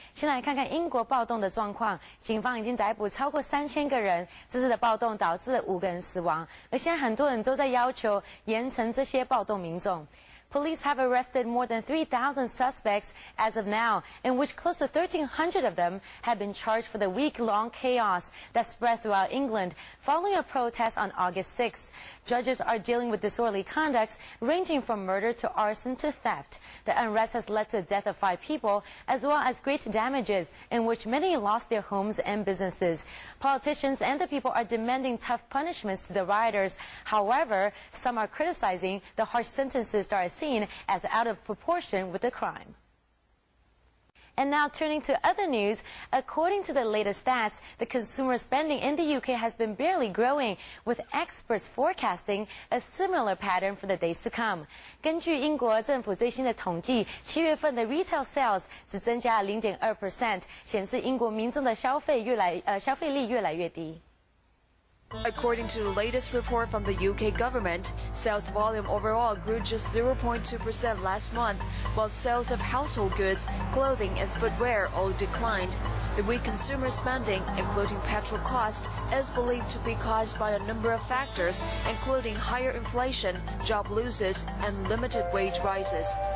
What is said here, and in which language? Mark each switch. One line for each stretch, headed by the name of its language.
Chinese: 先来看看英国暴动的状况。警方已经逮捕超过3000个人。这次的暴动导致5个人死亡，而现在很多人都在要求严惩这些暴动民众。
English: Police have arrested more than 3,000 suspects as of now, in which close to 1,300 of them have been charged for the week-long chaos that spread throughout England following a protest on August 6. Judges are dealing with disorderly conducts ranging from murder to arson to theft. The unrest has led to the death of 5 people, as well as great damages, in which many lost their homes and businesses. Politicians and the people are demanding tough punishments to the rioters. However, some are criticizing the harsh sentences that are seen as out of proportion with the crime. And now turning to other news, according to the latest stats, the consumer spending in the UK has been barely growing, with experts forecasting a similar pattern for the days to come.
Chinese: 根据英国政府最新的统计，7月份的
English: retail sales
Chinese: 只增加了 0.2%， 显示英国民众的消费力越来越低。
English: According to the latest report from the UK government, sales volume overall grew just 0.2% last month, while sales of household goods, clothing and footwear all declined. The weak consumer spending, including petrol cost, is believed to be caused by a number of factors, including higher inflation, job losses, and limited wage rises.